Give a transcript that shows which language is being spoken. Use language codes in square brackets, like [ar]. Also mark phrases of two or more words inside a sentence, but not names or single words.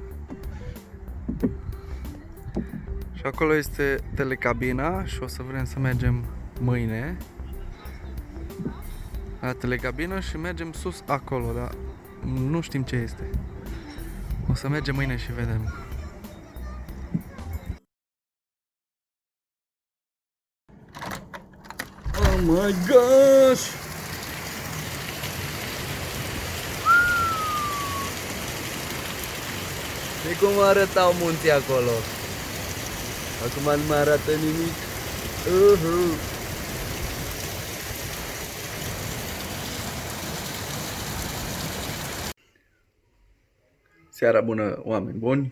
[ro] Și acolo este telecabina și o să vrem să mergem mâine la telecabină și mergem sus acolo, dar nu știm ce este. O să mergem mâine și vedem. [en] Oh my gosh! [ro] De cum arătau munții acolo? Acum nu mai arată nimic. Seara bună, oameni buni.